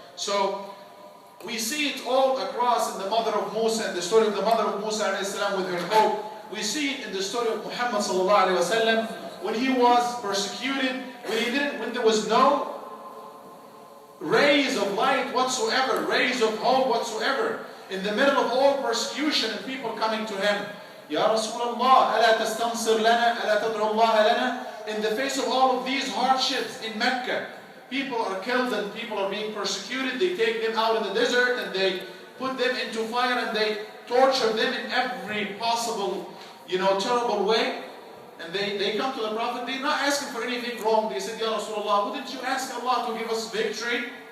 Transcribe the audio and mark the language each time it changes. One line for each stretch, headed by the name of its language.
English: So we see it all across in the mother of Musa, and the story of the mother of Musa alayhi salam with her hope. We see it in the story of Muhammad sallallahu alayhi wa sallam when he was persecuted, when there was no rays of light whatsoever, rays of hope whatsoever, in the middle of all persecution and people coming to him.
Arabic: Ya Rasulullah, ألا تستنصر لنا, ألا تدعو الله لنا.
English: In the face of all of these hardships in Mecca, people are killed and people are being persecuted. They take them out in the desert and they put them into fire and they torture them in every possible, terrible way. And they come to the Prophet. They're not asking for anything wrong. They said, Ya Rasulullah, wouldn't you ask Allah to give us victory?